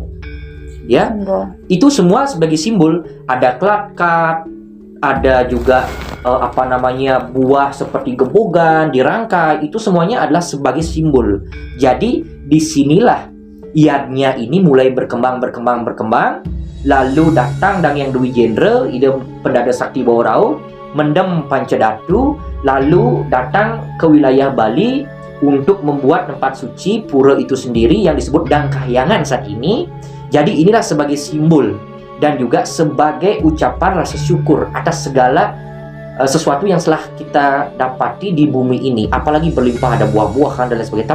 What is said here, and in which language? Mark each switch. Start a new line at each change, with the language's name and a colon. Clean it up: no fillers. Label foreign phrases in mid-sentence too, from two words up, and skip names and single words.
Indonesian: Ya, itu semua sebagai simbol. Ada klatkat, ada juga buah seperti gebogan dirangkai. Itu semuanya adalah sebagai simbol. Jadi disinilah yatnya ini mulai berkembang. Lalu datang Dangyang Dwi Jendra, Ide Pendada Sakti Waurau, mendem Pancadatu, lalu datang ke wilayah Bali untuk membuat tempat suci pura itu sendiri yang disebut Dangkahyangan saat ini. Jadi inilah sebagai simbol dan juga sebagai ucapan rasa syukur atas segala sesuatu yang telah kita dapati di bumi ini, apalagi berlimpah ada buah-buahan dan lain sebagainya.